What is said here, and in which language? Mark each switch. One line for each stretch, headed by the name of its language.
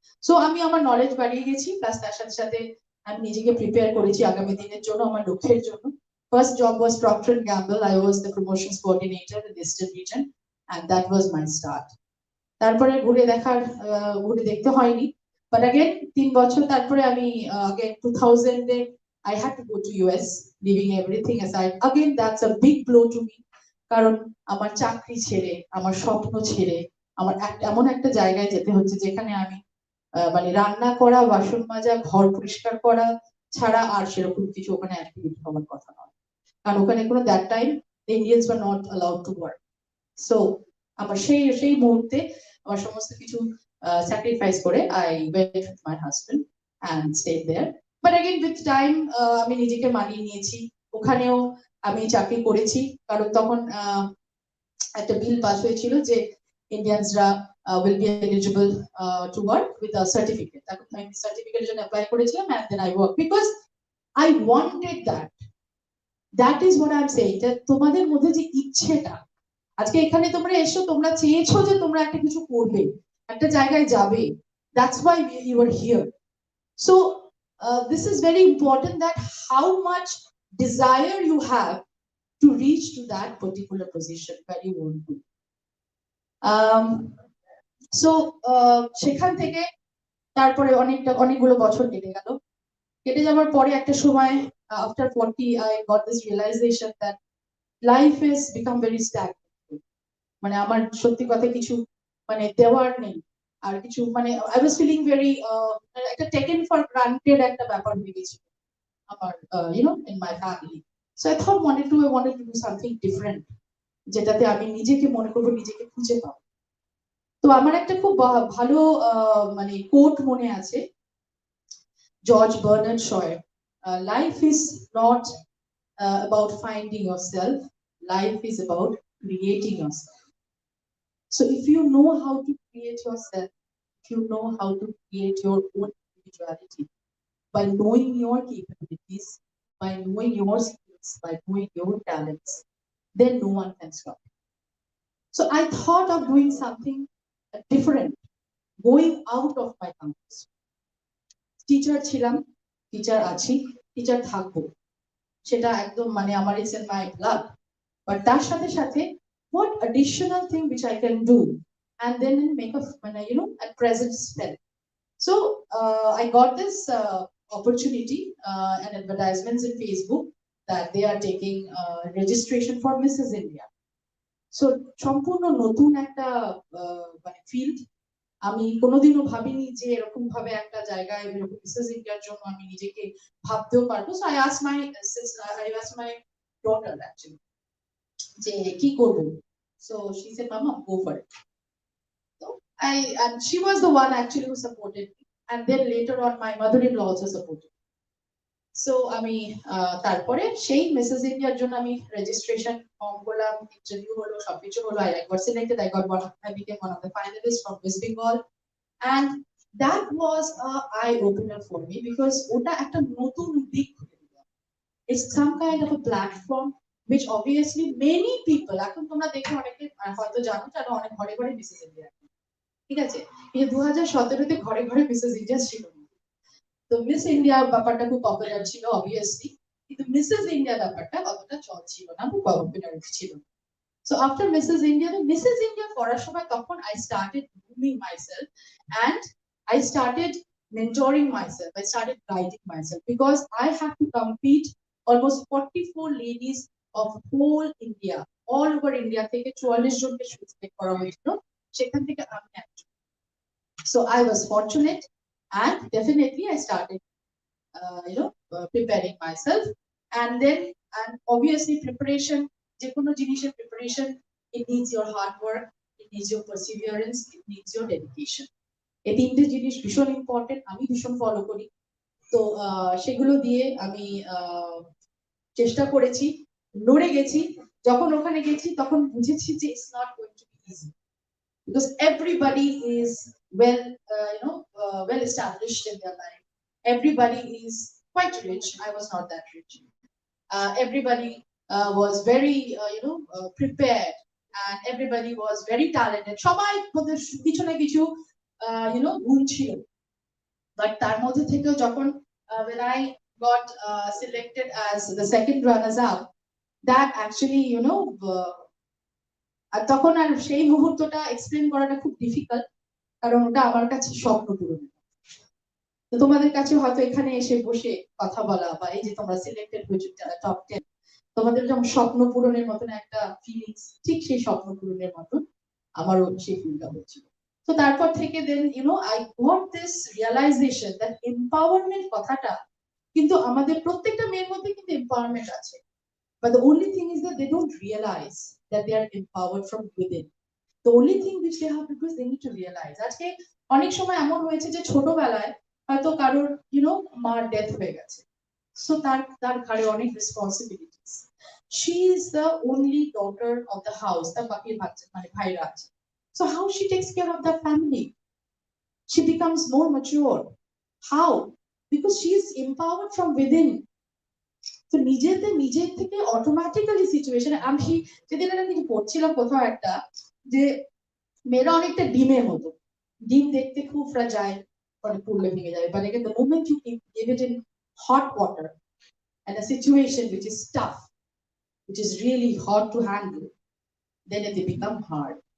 Bangla: So আমি আমার knowledge বাড়িয়ে গেছি, প্লাস তার সাথে সাথে আমি নিজেকে প্রিপেয়ার করেছি আগামী দিনের জন্য, আমার লক্ষ্যের জন্য।
English: First job was Procter & Gamble. I was the promotions coordinator in the Eastern region, and that was my start.
Bangla: তারপরে ঘুরে দেখতে হয়নি,
English: but again
Bangla: 3 বছর তারপরে আমি
English: again 2000 এ I had to go to US, leaving everything aside. Again, that's a big blow to me.
Bangla: কারণ আমার চাকরি ছেড়ে, আমার স্বপ্ন ছেড়ে, আমার এমন একটা জায়গায় যেতে হচ্ছে যেখানে আমি মানে রান্না করা, বাসন মাজা, ঘর পরিষ্কার করা ছাড়া আর সেরকম কিছু ওখানে অ্যাক্টিভিটি হওয়ার কথা নয়। কারণ ওখানে কোনো
English: That time Indians were not allowed to work.
Bangla: So আমার সেই মুহূর্তে আমার সমস্ত কিছু স্যাক্রিফাইস করে
English: I went with my husband and stayed there. But again with time
Bangla: আমি নিজেকে মানিয়ে নিয়েছি, ওখানেও আমি চাকরি করেছি। কারণ তখন একটা বিল পাস হয়েছিল যে ইন্ডিয়ানসরা
English: will be eligible to work with a certificate.
Bangla: তখন আমি সার্টিফিকেটের জন্য অ্যাপ্লাই করেছিলাম,
English: and then I worked because I wanted that. That is what I'm saying,
Bangla: যে তোমাদের মধ্যে যে ইচ্ছেটা, আজকে এখানে তোমরা এসো, তোমরা চেয়েছো যে তোমরা একটা কিছু করবে, একটা জায়গায় যাবে,
English: that's why you are here. So this is very important, that how much desire you have to reach to that particular position where you want to. So
Bangla: সেখান থেকে তারপরে অনেকগুলো বছর কেটে যাওয়ার পরে একটা সময়
English: after 40 I got this realization that life is become very stagnant.
Bangla: মানে আমার সত্যি কথা কিছু মানে দেওয়ার নেই আর কিছু, মানে
English: I was feeling very
Bangla: একটা
English: taken for granted
Bangla: একটা ব্যাপার হয়ে গেছিল আমার
English: in my family. So I wanted to do something different,
Bangla: যেটাতে আমি নিজেকে মনে করবো, নিজেকে খুঁজে পাবো। তো আমার একটা খুব ভালো মানে কোট মনে আছে George Bernard শয়ের,
English: life is not about finding yourself, life is about creating yourself. So if you know how to create yourself if you know how to create your own individuality by knowing your capabilities, by knowing your skills, by knowing your talents, then no one can stop you. So I thought of doing something different, going out of my comfort zone.
Bangla: Teacher ছিলাম, teacher আছি, teacher থাকবো, সেটা একদম মানে আমার
English: It's in my blood. But
Bangla: তার সাথে সাথে
English: what additional thing which I can do and then make a a present spell. So I got this opportunity and advertisements in Facebook that they are taking registration for Mrs. India.
Bangla: So সম্পূর্ণ নতুন একটা মানে field. আমি কোনোদিনও ভাবিনি যে এরকম ভাবে একটা জায়গায় এরকম মিসেস ইন্ডিয়ার জন্য আমি নিজেকে ভাবতেও পারবো।
English: so I asked my daughter actually
Bangla: যে কি করব।
English: So she said mama go for it. So and she was the one actually who supported me, and then later on my mother-in-law also supported me.
Bangla: So আমি তারপরে সেই Mrs ইন্ডিয়ার জন্য আমি রেজিস্ট্রেশন ফর্ম করলাম, ইন্টারভিউ হলো, সবকিছু হলো।
English: I got selected. I became one of the finalists from West Bengal, and that was a eye opener for me because
Bangla: ওটা একটা নতুন দিক খুলে দিল।
English: It's some kind of a platform which obviously many people,
Bangla: এখন তোমরা দেখে অনেকে হয়তো জানো অনেক ঘরে ঘরে মিসেস ইন্ডিয়া, ঠিক আছে? এই 2017-তে ঘরে ঘরে মিসেস ইন্ডিয়া ছিল। তো মিস ইন্ডিয়া ব্যাপারটা খুব পপুলার ছিল অবভিয়াসলি, কিন্তু মিসেস ইন্ডিয়া ব্যাপারটা অতটা চল ছিল না, খুব পপুলার ছিল।
English: So after Mrs. India
Bangla: করার সময় তখন
English: I started grooming myself and I started mentoring myself, I started guiding myself because I have to compete almost 44 ladies of whole India, all over India
Bangla: থেকে 44 জনকে select করা হয়েছিল, সেখান থেকে আমি একজন।
English: So I was fortunate and definitely I started preparing myself, and obviously preparation,
Bangla: যে কোনো জিনিসের
English: preparation, it needs your hard work, it needs your perseverance, it needs your dedication.
Bangla: এই তিনটে জিনিস ভীষণ ইম্পর্টেন্ট, আমি ভীষণ ফলো করি। তো সেগুলো দিয়ে আমি চেষ্টা করেছি, লড়ে গেছি। যখন ওখানে গেছি তখন বুঝেছি যে
English: it's not going to be easy because everybody is well established in their life. Everybody is quite rich. I was not that rich. Everybody was very prepared, and everybody was very talented.
Bangla: সবাই ওদের কিছু না কিছু গুণ ছিল। But তার মধ্যে থেকেও যখন
English: when I got selected as the second runners up, that actually
Bangla: আর তখন আর সেই মুহূর্তটা এক্সপ্লেন করাটা খুব ডিফিকাল্ট, কারণ ওটা আমার কাছে স্বপ্ন পূরণ। তো তোমাদের কাছে হয়তো এখানে এসে বসে কথা বলা বা এই যে তোমরা সিলেক্টেড হয়েছে টপ 10, তোমাদের যেমন স্বপ্ন পূরণের মতন একটা ফিলিংস, ঠিক সেই স্বপ্ন পূরণের মতন আমারও সেই ফিলটা হচ্ছিল। তো তারপর থেকে
English: then I got this realization that empowerment
Bangla: কথাটা কিন্তু আমাদের প্রত্যেকটা মেয়ের মধ্যে কিন্তু empowerment আছে,
English: but the only thing is that they don't realize that they are empowered from within. The only thing which they have to do is they need to realize.
Bangla: আজকে অনেক সময় এমন হয়েছে যে ছোটবেলায় হয়তো কারোর মার ডেথ হয়ে গেছে, সো তার ঘাড়ে অনেক responsibilities.
English: She is the only daughter of the house,
Bangla: তার বাকি মানে ভাইরা আছে।
English: So how she takes care of that family? She becomes more mature. How? Because she is empowered from within.
Bangla: তো নিজের থেকে অটোমেটিক্যালি সিচুয়েশনে আমি যেদিন আমি পড়ছিলাম কোথাও একটা যে মেয়েরা অনেকটা ডিমের মতো, ডিম দেখতে খুব ফ্রাজাইল, পরে পুড়লে ভেঙে যাবে, but
English: again the moment you give it in hot water and a situation which is tough, which is really hard to handle, then it become hard.